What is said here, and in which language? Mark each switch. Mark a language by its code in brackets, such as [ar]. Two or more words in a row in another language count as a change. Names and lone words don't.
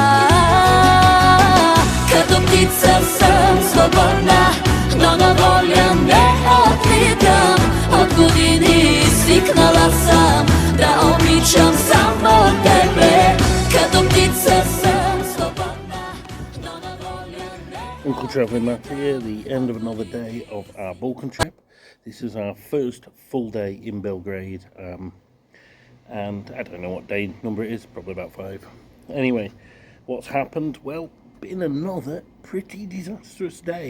[bg] Като птица съм свободна, но на воля не отлитам. От години свикнала съм да обичам само тебе. Като птица съм свободна, но на воля не... [en] Uncle Trevor and Matt here, the end of another day of our Balkan trip. This is our first full day in Belgrade, and I don't know what day number it is, probably about 5. Anyway, what's happened? Well, been another pretty disastrous day.